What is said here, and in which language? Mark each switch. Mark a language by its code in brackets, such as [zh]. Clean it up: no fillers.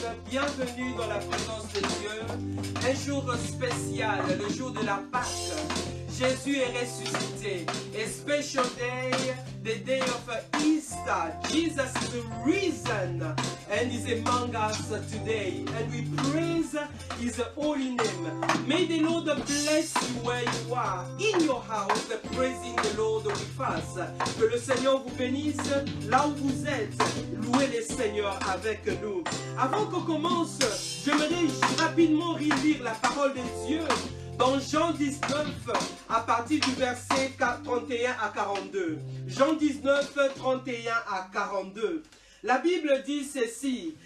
[fr] bienvenue dans la présence de Dieu. Un jour spécial, le jour de la Pâque. Jésus est ressuscité. [en] A special day, the day of Easter. Jesus is risen and is among us today. And we praise His holy name. May the Lord bless you where you are, in your house, praising the Lord with us. [fr] Que le Seigneur vous bénisse là où vous êtes. Louez le Seigneur avec nous. Avant qu'on commence, j'aimerais rapidement relire la parole de Dieu dans Jean 19, à partir du verset 31 à 42. Jean 19, 31 à 42. La Bible dit ceci.